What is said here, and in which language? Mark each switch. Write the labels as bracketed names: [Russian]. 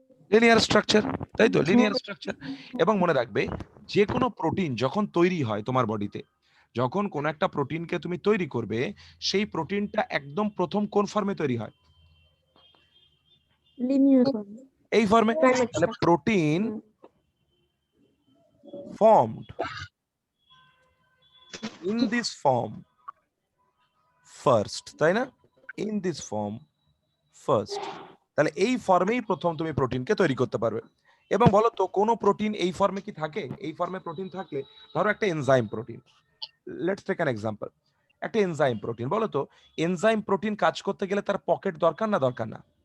[Bangla] Linear structure, তাই তো, linear structure. এবং মনে রাখবে, যে কোনো প্রোটিন যখন তৈরি হয় তোমার বডিতে, যখন কোন একটা প্রোটিনকে তুমি তৈরি করবে, সেই প্রোটিনটা একদম প্রথম কোন ফর্মে তৈরি হয়? Linear form. এই ফর্মে। [English] তাহলে protein formed in this form first, [Bangla] তাই না? [English] in this form first, [Bangla] তাহলে এই ফর্মেই প্রথম তুমি প্রোটিনকে তৈরি করতে পারবে। এবং বলো তো কোন প্রোটিন এই ফর্মে কি থাকে? এই ফর্মে প্রোটিন থাকলে, ধরো একটা enzyme protein, [English] let's take an example, [Bangla] একটা এনজাইম প্রোটিন, বলো তো এনজাইম প্রোটিন কাজ করতে গেলে তার পকেট দরকার না দরকার না?